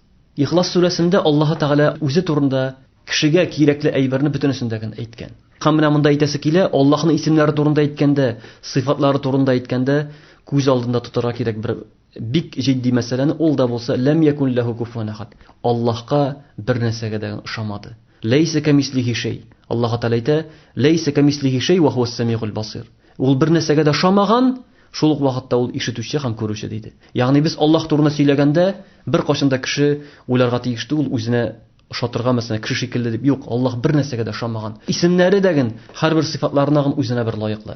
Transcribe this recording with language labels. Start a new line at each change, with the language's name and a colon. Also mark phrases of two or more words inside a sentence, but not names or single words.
Tatar: Ихлас сүрәсендә Аллаһ Тәгалә үзе турында кешегә кирәкле әйберне бөтенесен дәген әйткән. Һәм менә монда әйтәсе килә, Аллаһның исемнәре турында әйткәндә, сыйфатлары турында әйткәндә, күз алдында тотарга кирәк бер бик җитди мәсьәләне, ул да булса
Arabic: لم يكن له كفوا أحد.
Tatar: Аллаһка бер нәрсәгә дәген ошамады.
Arabic: ليس كمثله شيء.
Tatar: Аллаһ Тәгалә әйтә,
Arabic: ليس كمثله شيء وهو السميع البصير.
Tatar: Ул бер нәрсәгә дә ошамаган, шул ук вакытта ул ишетүче һәм күрүче диде. Ягъни без Аллаһ турында сөйләгәндә бер кашында кеше уйларга тиеш түгел, үзенә ошатырга мәсәлән кеше шикелле дип. Юк, Аллаһ бер нәрсәгә дә ошамаган. Исемнәре дәген һәрбер сыйфатларына үзенә бер лаеклы.